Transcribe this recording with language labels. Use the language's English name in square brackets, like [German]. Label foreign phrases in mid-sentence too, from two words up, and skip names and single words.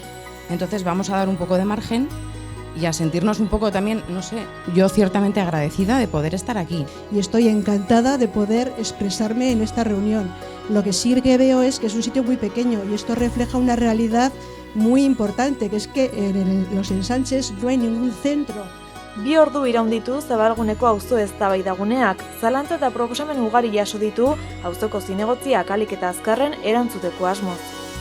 [Spanish] Entonces vamos a dar un poco de margen y a sentirnos un poco también, no sé, yo ciertamente agradecida de poder estar aquí. Y estoy encantada de poder expresarme en esta reunión. Lo que sí que veo es que es un sitio muy pequeño y esto refleja una realidad muy importante, que es que en los ensanches no hay ningún centro. [Basque] 2 ordu iraunditu Zabalguneko auzo eztabaidaguneak, zalantza eta proposamen ugari jaso ditu auzoko zinegotziak ahalik eta azkarren erantzuteko asmoz.